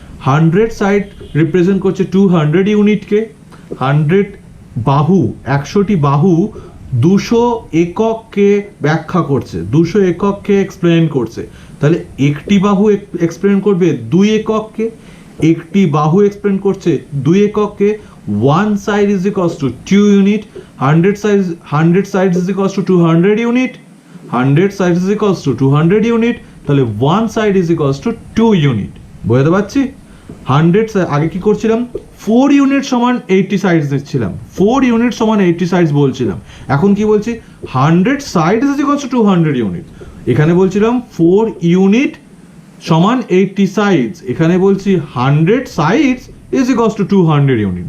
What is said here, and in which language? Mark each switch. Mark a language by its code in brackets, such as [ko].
[bn] 100 side represent করছে 200 ইউনিটকে। 100 বাহু, 100টি বাহু 200 একককে ব্যাখ্যা করছে, 200 একককে এক্সপ্লেন করছে। তাহলে একটি বাহু এক্সপ্লেন করবে 2 একককে, একটি বাহু এক্সপ্লেন করছে 2 একককে। [en] 1 side is equals to 2 unit, 100 sides is equals to 200 unit, 100 sides is equals to 200 unit। তাহলে 1 side is equals to 2 unit। [bn] বুঝতে পারছি? 100 আগে কি করছিলাম, 4 ইউনিট সমান 80 সাইডস দিচ্ছিলাম, 4 ইউনিট সমান 80 সাইডস বলছিলাম। এখন কি বলছি, [en] 100 sides is equals to 200 unit. [bn] এখানে বলছিলাম 4 ইউনিট সমান 80 সাইডস, এখানে বলছি [en] 100 sides is equals to 200 unit.